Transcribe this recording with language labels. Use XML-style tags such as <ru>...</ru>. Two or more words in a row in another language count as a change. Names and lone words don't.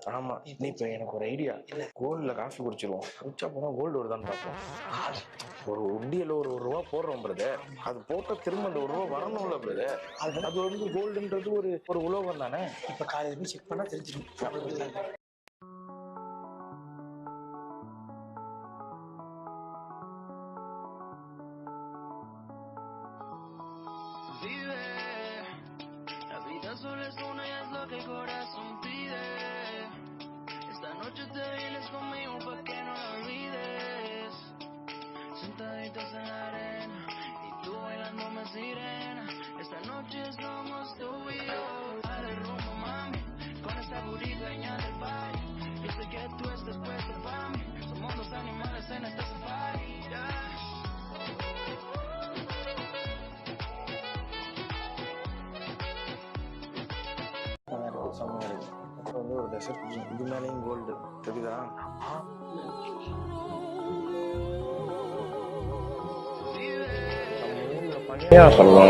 <ta>ஆமா. நீ இப்ப எனக்கு ஒரு ஐடியா. கோல்டுல காஃபி குடிச்சிருவோம். குடிச்சா போனா கோல்டு வருதான்னு பார்ப்போம். ஒரு உண்டியல ஒரு ரூபா போடுறோம் பிரதர். அது போட்ட திரும்ப அந்த ஒரு ரூபா வரணும்ல பிரதர். அது வந்து கோல்டுன்றது ஒரு உலோகம் தானே. இப்ப காலையில போய் செக் பண்ணா தெரிஞ்சிடும்.</ta> <es>La vida solo es una y es lo que el corazón pide. Esta noche te vienes conmigo pa' que no la olvides. Sentaditos en la arena y tú bailándome sirena. Esta noche somos tú y yo. Dale rumbo, mami, con esta booty dueña del baile. Yo sé que tú estás puesta pa' mí. Somos dos animales en esta safari. Yeah.</es> <ta>செம்மையா இருக்கு. அப்புறம் வந்து ஒரு டெசர்ட் இது மேலேயும் கோல்டு தெரியுதா? சொல்லுவாங்க.</ta>